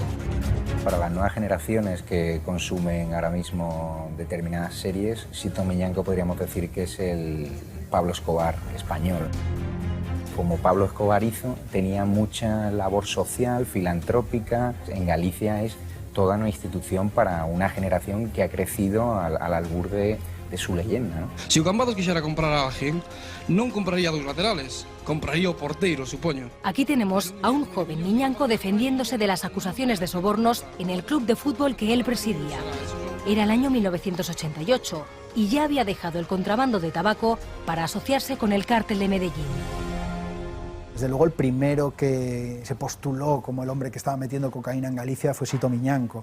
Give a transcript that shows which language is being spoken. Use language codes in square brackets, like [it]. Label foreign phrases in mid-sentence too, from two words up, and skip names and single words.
[es] Para las nuevas generaciones que consumen ahora mismo determinadas series, Sito Miñanco podríamos decir que es el Pablo Escobar español. Como Pablo Escobar hizo, tenía mucha labor social, filantrópica. En Galicia es toda una institución para una generación que ha crecido al albur de su leyenda, ¿no? [gl] Si o Cambados quixera comprar a alguén, non compraría dos laterales, compraría o porteiro, supoño. [es] Aquí tenemos a un joven Miñanco defendiéndose de las acusaciones de sobornos en el club de fútbol que él presidía. Era el año 1988 y ya había dejado el contrabando de tabaco para asociarse con el cártel de Medellín. Desde luego el primero que se postuló como el hombre que estaba metiendo cocaína en Galicia fue Sito Miñanco.